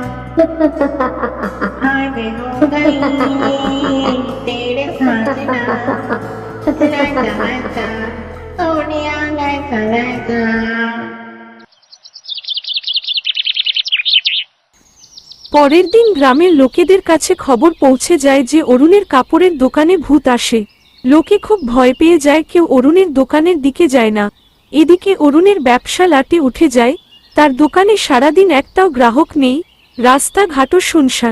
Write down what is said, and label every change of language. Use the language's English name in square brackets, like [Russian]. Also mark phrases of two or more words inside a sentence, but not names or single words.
[Hindi] हाय वे हो गई तेरे साजना। लगा लगा सोनिया, लगा लगा। [Bangla] পরের দিন গ্রামের লোকেদের কাছে খবর পৌঁছে যায় যে অরুণের কাপড়ের দোকানে ভূত আসে। লোকে খুব ভয় পেয়ে যায়, কেউ অরুণের দোকানের দিকে যায় না। এদিকে অরুণের ব্যবসা লাটে উঠে যায়, তার দোকানে সারাদিন একটাও গ্রাহক নেই, রাস্তাঘাটও শুনশান।